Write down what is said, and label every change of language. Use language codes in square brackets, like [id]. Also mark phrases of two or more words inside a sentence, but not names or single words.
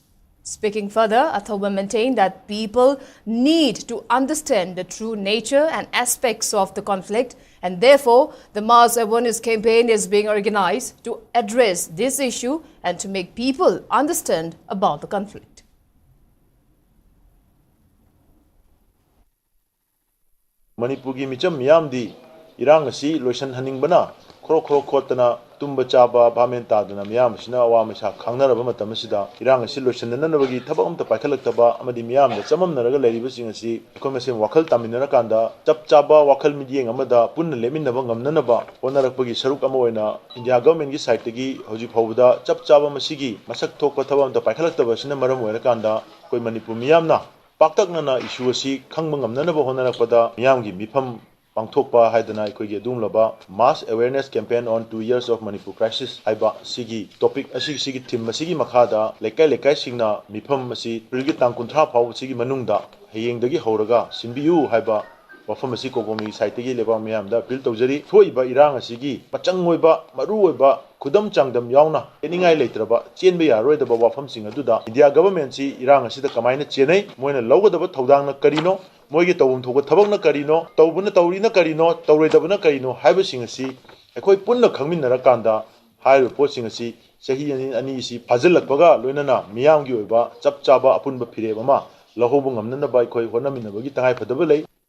[en] Speaking further, Athoba maintained that people need to understand the true nature and aspects of the conflict, and therefore the mass awareness campaign is being organized to address this issue and to make people understand about the conflict. [mni] Manipur gi micham miyamdi Irang si loisan haning bana khoro khotana tumba chaba bhamenta duna miyam sina awam sha khangna raba matam sida Irang si loisan na nabagi thaba umta paikhalak amadi miyam da chamam naraga leriba sing asi komesen wakhal taminara kanda chap chaba wakhal midieng amada punna leminaba ngamna ba onarakpagi saruk ama oina India government gi side gi hoji phawda chap chaba masigi masak thokpa thaba umta paikhalak taba sina maram oira kanda koi Manipur miyam na paktak na issue asi khangba ngamna ba honarakpada miyam gi mifam Pangthokpa haidana aikoigi adumlaba [en] mass awareness campaign on 2 years of Manipur crisis [mni] haiba sigi topic sigi theme sigi makhada lekai singna mifam asi prilgi tang kunthra phaw sigi manungda hayengdagi horaga sinbiyu haiba wafam asi COCOMI site gi leba miyamda appeal tawjari thoiba irang asigi pachang oiba maru oiba khudam changdam yauna eningai leitraba chenbe yaroidaba wafam sing aduda India government si irang asida kamaina chenai moina logadaba thodang na karino Moigi tawum thoga thabak na karino tawbuna tawri na karino tawroidabuna karino haiba sing asi ekoi punna khangminnara kanda hairu po sing asi sahi ani si phajilakpaga loinana miyamgi oiba chap chaba apunba phireba ma lahobu ngamnana ba ekoi honaminabagi tangai phadaba lei.